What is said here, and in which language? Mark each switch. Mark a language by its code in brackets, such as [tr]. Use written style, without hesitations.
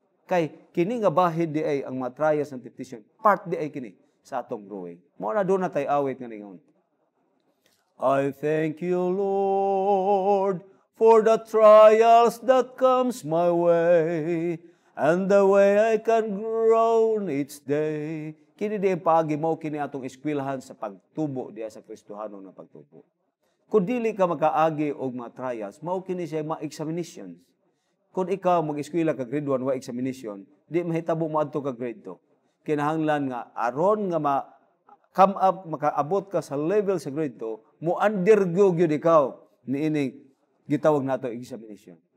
[ceb] Kay kini nga bahid di ay ang mga [en] trials and temptation, [ceb] part di ay kini sa atong growing. Mao na doon na tay awit nga ningon. [en] I thank you, Lord, for the trials that comes my way, and the way I can grow each day. [ceb] Kini di ang paagi mo kini atong eskwelahan sa pagtubo diya sa Kristohanon nga pagtubo. Kung dili ka makaagi og mga trials, mao kini siya mga examinations. Kung ikaw mag-eskwela ka grade 1 wa examination, di mahitabo mo adto ka grade 2. Kinahanglan nga aron nga [en] come up [ceb] makaabot ka sa level sa grade 2, mo undergo gyud ikaw niining gitawag nato examination.